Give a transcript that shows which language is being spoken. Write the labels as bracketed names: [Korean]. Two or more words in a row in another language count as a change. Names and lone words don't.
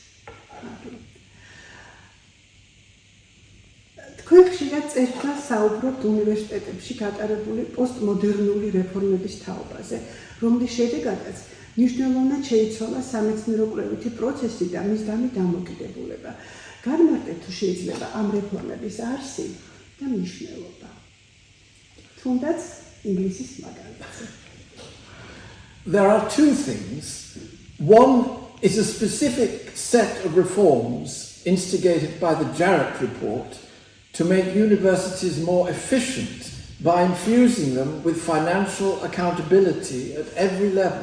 [Georgian] თქვენ ხშირად წერთ და საუბრობთ უნივერსიტეტებში გატარებული პოსტმოდერნული რეფორმების თაობაზე, რომლის შედეგადაც მნიშვნელოვნად შეიცვალა სამეცნიერო კვლევითი პროცესი და მისგანი დამოკიდებულება. განმარტეთ თუ შეიძლება ამ რეფორმების არსი და მნიშვნელობა. თუნდაც ინგლისის მაგალითზე. [English] There are two things. One is a specific set of reforms instigated by the Jarrett report to make universities more efficient by infusing them with financial accountability at every level.